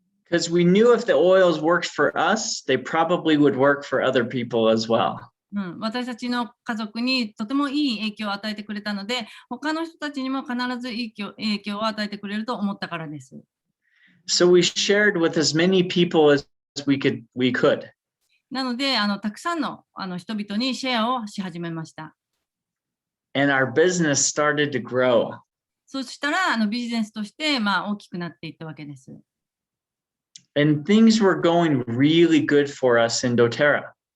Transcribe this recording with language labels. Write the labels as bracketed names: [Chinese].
[English] Because we knew if the oils worked for us, they probably would work for other people as well. [Japanese] 私たちの家族にとてもいい影響を与えてくれたので、他の人たちにも必ず影響を与えてくれると思ったからです。 [English] So we shared with as many people as we could. [Japanese] なのでたくさんの人々にシェアをし始めました。 [English] And our business started to grow. [Japanese] そしたらビジネスとして大きくなっていったわけです。 [English] And things were going really good for us in doTERRA.